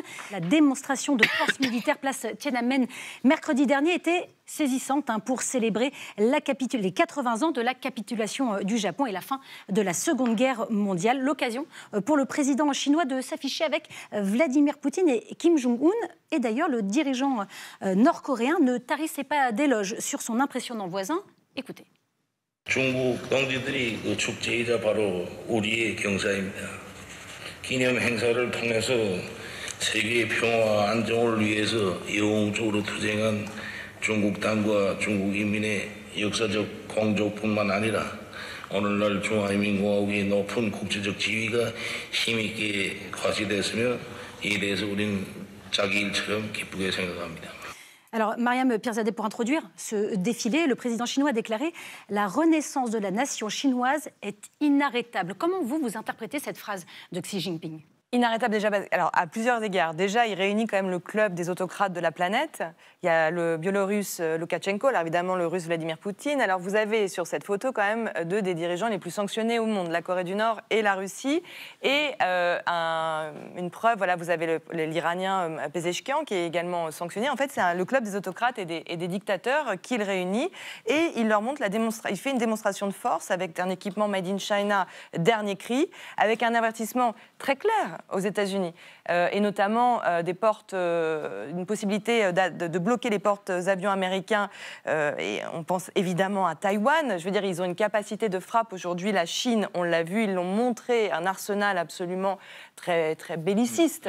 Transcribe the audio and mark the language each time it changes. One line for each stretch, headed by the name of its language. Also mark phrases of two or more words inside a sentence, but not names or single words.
French: La démonstration de force militaire place Tiananmen mercredi dernier était saisissante pour célébrer les 80 ans de la capitulation du Japon et la fin de la Seconde Guerre mondiale. L'occasion pour le président chinois de s'afficher avec Vladimir Poutine et Kim Jong-un. Et d'ailleurs, le dirigeant nord-coréen ne tarissait pas d'éloges sur son impressionnant voisin. Écoutez.
Korean: 중국 동지들이 그 축제이자 바로 우리의 경사입니다. 기념 행사를 통해서 세계의 평화와 안정을 위해서 영웅적으로 투쟁한 중국 당과 중국 인민의 역사적 공적뿐만 아니라 오늘날 중화인민공화국의 높은 국제적 지위가 힘있게 과시됐으며 이에 대해서 우리는 자기 일처럼 기쁘게 생각합니다.
French: Alors, Mariam Pirzadeh, pour introduire ce défilé, le président chinois a déclaré « La renaissance de la nation chinoise est inarrêtable ». Comment vous interprétez cette phrase de Xi Jinping ? Inarrêtable déjà, alors à plusieurs égards. Déjà, il réunit quand même le club des autocrates de la planète. Il y a le Biélorusse Loukachenko, alors évidemment le Russe Vladimir Poutine. Alors vous avez sur cette photo quand même deux des dirigeants les plus sanctionnés au monde, la Corée du Nord et la Russie. Et une preuve, voilà, vous avez l'Iranien Pezeshkian qui est également sanctionné. En fait, c'est le club des autocrates et des dictateurs qu'il réunit. Et il leur montre il fait une démonstration de force avec un équipement
English: made in China,
French: dernier cri, avec un avertissement très clair aux États-Unis, et notamment une possibilité de bloquer les portes-avions américains, et on pense évidemment à Taïwan. Je veux dire, ils ont une capacité de frappe aujourd'hui. La Chine, on l'a vu, ils l'ont montré, un arsenal absolument très, très belliciste.